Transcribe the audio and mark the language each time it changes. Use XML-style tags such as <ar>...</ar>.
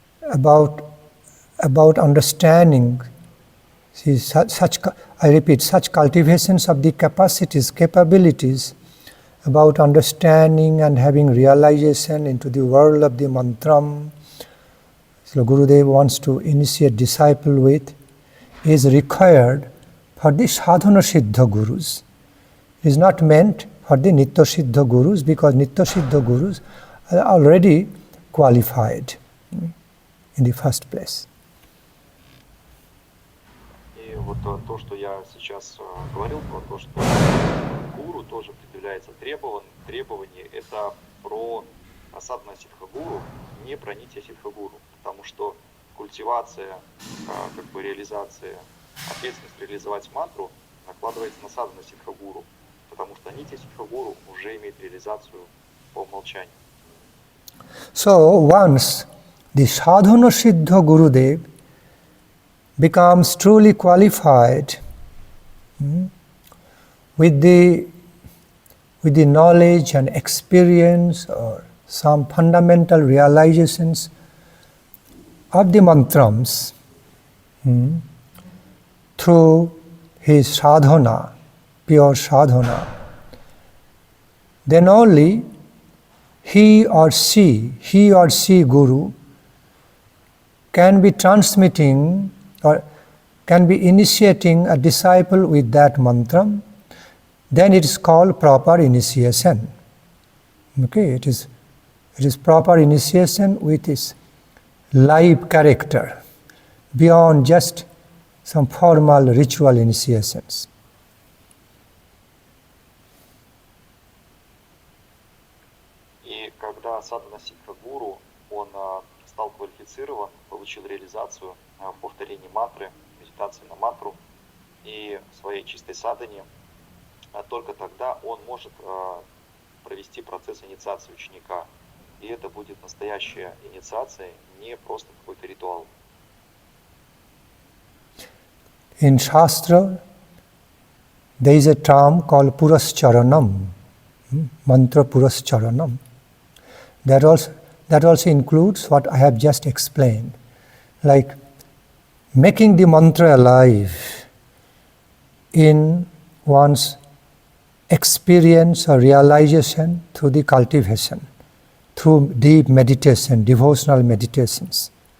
<en>about understanding, such cultivations of the capabilities about understanding and having realization into the world of the mantram, so Gurudev wants to initiate disciple with, is required for the sadhana siddha gurus. It is not meant for the nitya siddha gurus, because nitya siddha gurus are already qualified in the first place.</en> <ru>И вот то, что я сейчас говорил, про то, что гуру тоже предъявляется требование, это про асадхана ситха-гуру, не про нитья ситха-гуру, потому что культивация, реализация, ответственность реализовать мантру накладывается на садхана ситха-гуру, потому что нитья ситха-гуру уже имеет реализацию по умолчанию.</ru> <en>So once the sadhana siddha Gurudev becomes truly qualified with the knowledge and experience or some fundamental realizations of the mantrams through his sadhana, pure sadhana, then only he or she guru can be transmitting or can be initiating a disciple with that mantram. Then it is called proper initiation. Okay, it is proper initiation with its live character, beyond just some formal ritual initiations.</en> <ru>И когда садхана ситха-гуру, он стал квалифицирован, получил реализацию в повторении мантры, медитации на мантру и в своей чистой садхане, только тогда он может провести процесс инициации ученика. И это будет настоящая инициация, не просто какой-то ритуал.</ru> <en>In Shastra, there is a term called Purascharanam, mantra Purascharanam. That also includes what I have just explained, like making the mantra alive in one's experience or realization through the cultivation, through deep meditation, devotional meditations.</en>